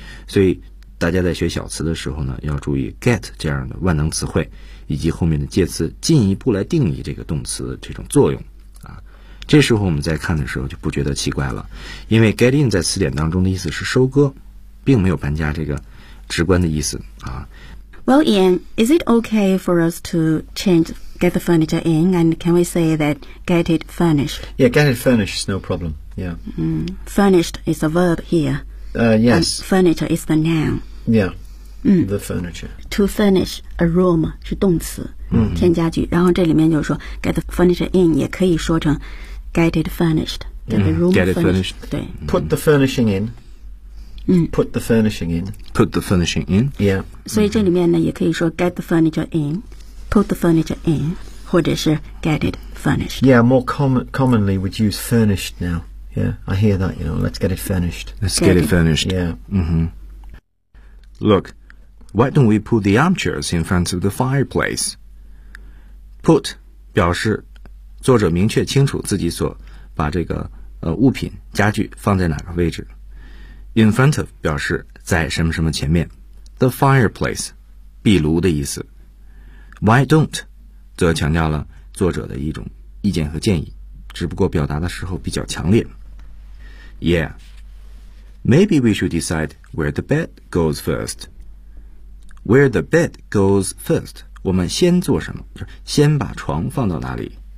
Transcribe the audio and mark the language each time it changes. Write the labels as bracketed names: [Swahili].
[Chinese] 所以大家在学小词的时候呢，要注意 get 这样的万能词汇以及后面的介词进一步来定义这个动词这种作用。这时候我们在看的时候就不觉得奇怪了，因为 get in 在词典当中的意思是收割，并没有搬家这个直观的意思啊。 [English] Well, Ian, is it okay for us to change get the furniture in, and can we say that get it furnished? Yeah, get it furnished is no problem. Yeah. Furnished is a verb here. Yes. And furniture is the noun. Yeah. The furniture. To furnish a room [Chinese] 是动词。添加具，然后这里面就是说 [English] get the furniture in [Chinese] 也可以说成 [English] get it furnished， [Chinese] get the room [English] get it furnished. [Chinese] 对， [English] put the furnishing in， put the furnishing in， put the furnishing in， yeah。所以这里面呢也可以说 get the furniture in， put the furniture in，或者是 get it furnished。 Yeah， more commonly we'd use furnished now。 Yeah， I hear that， you know， let's get it furnished， let's get it furnished。 Yeah。 Look， why don't we put the armchairs in front of the fireplace？ [Chinese] Put 表示作者明确清楚自己所把这个物品家具放在哪个位置。 [English] In front of [Chinese] 表示在什么什么前面。 [English] The fireplace [Chinese] 壁炉的意思。 [English] Why don't [Chinese] 则强调了作者的一种意见和建议，只不过表达的时候比较强烈。 [English] Yeah, maybe we should decide where the bed goes first. Where the bed goes first. [Chinese] 我们先做什么，就是先把床放到哪里。